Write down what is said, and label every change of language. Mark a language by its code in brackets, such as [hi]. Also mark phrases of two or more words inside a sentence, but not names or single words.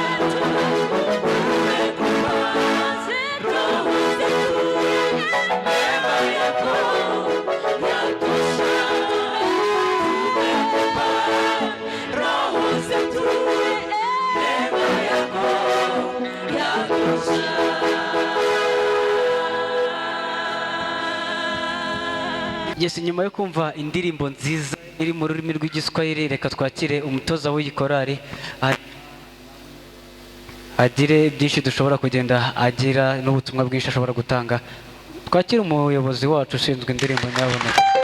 [sw] Tumekupa roho zetu, neema yako yatosha. Tumekupa roho zetu, neema yako yatosha. [rw] Yes, nyuma yo kumva indirimbo nziza iri mu rurimi rw'igiswahili, reka twakire umutoza w'iyi korali agire byinshi dushobora kugenda agira n'ubutumwa bwinshi ashobora gutanga. Twakire umuyobozi wacu ushinzwe indirimbo nyaboneka.